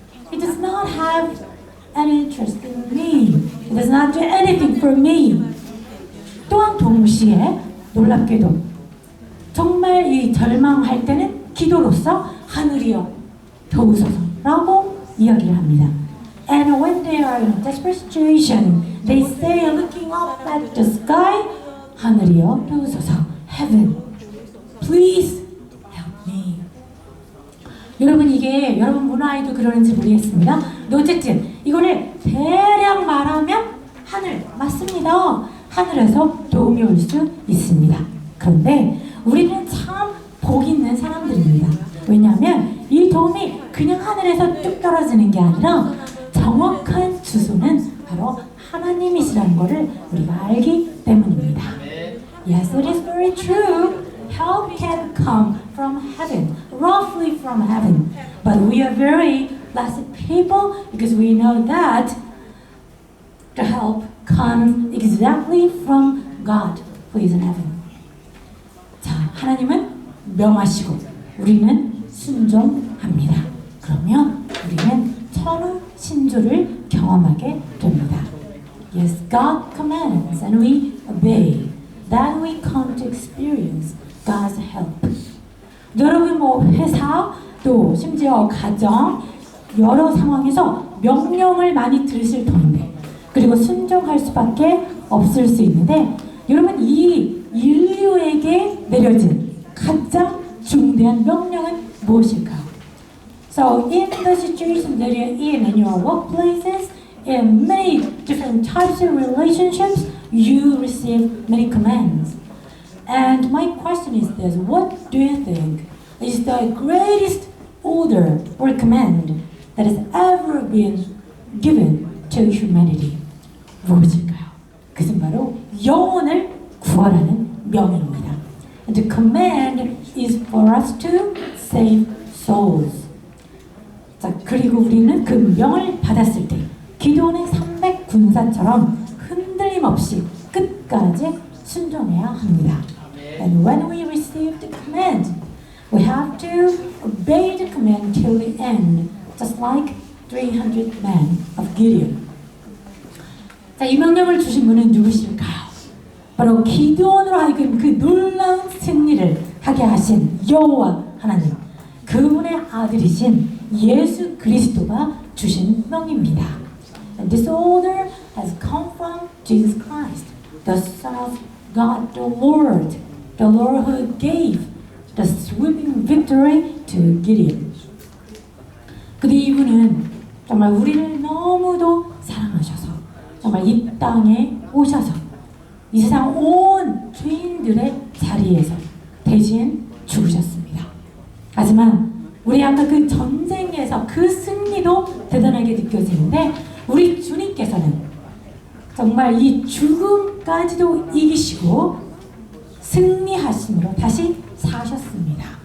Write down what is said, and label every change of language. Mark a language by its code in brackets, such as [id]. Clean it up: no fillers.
[en] He does not have any interest in me. He does not do anything for me. [ko] 또한 동시에 놀랍게도 정말 이 절망할 때는 기도로서 하늘이여 도우소서라고 이야기를 합니다. [en] And when they are in a desperate situation, they say, looking up at the sky, [ko] 하늘이여 도우소서, [en] heaven, please help me. [ko] 여러분 이게 여러분 문화에도 그러는지 모르겠습니다. 근데 어쨌든 이거를 대략 말하면 하늘 맞습니다. 하늘에서 도움이 올 수 있습니다. 그런데 우리는 참 복 있는 사람들입니다. 왜냐하면 이 도움이 그냥 하늘에서 뚝 떨어지는 게 아니라 정확한 주소는 바로 하나님이시라는 것을 우리가 알기 때문입니다. [en] Yes, it is very true. Help can come from heaven, roughly from heaven. But we are very blessed people because we know that the help comes exactly from God who is in heaven. [ko] 자, 하나님은 명하시고 우리는 순종합니다. 그러면 우리는 천우 신조를 경험하게 됩니다. [en] Yes, God commands and we obey. Then we come to experience God's help. [ko] 여러분 뭐 회사 또 심지어 가정 여러 상황에서 명령을 많이 들으실 터인데 그리고 순종할 수밖에 없을 수 있는데 여러분 이 인류에게 내려진 가장 중대한 명령은 무엇일까요? [en] So in the situation that you're in your workplaces, in many different types of relationships, you receive many commands. And my question is this, what do you think is the greatest order or command that has ever been given to humanity? [ko] 무엇일까요? 그것은 바로 영혼을 구하라는 명입니다. [en] And the command is for us to save souls. [ko] 자, 그리고 우리는 그 명을 받았을 때 기도원의 300군사처럼 흔들림 없이 끝까지 순종해야 합니다. [en] And when we receive the command, we have to obey the command till the end, just like 300 men of Gideon. [ko] 자, 이 명령을 주신 분은 누구실까요? 바로 기드온으로 하여금 그 놀라운 승리를 하게 하신 여호와 하나님, 그분의 아들이신 예수 그리스도가 주신 명입니다. [en] And this order has come from Jesus Christ, the Son of God, the Lord who gave the sweeping victory to Gideon. [ko] 근데 이분은 정말 우리를 너무도 사랑하셔서 정말 이 땅에 오셔서 이 세상 온 죄인들의 자리에서 대신 죽으셨습니다. 하지만 우리 아까 그 전쟁에서 그 승리도 대단하게 느껴지는데 우리 주님께서는 정말 이 죽음까지도 이기시고 승리하심으로 다시 사셨습니다.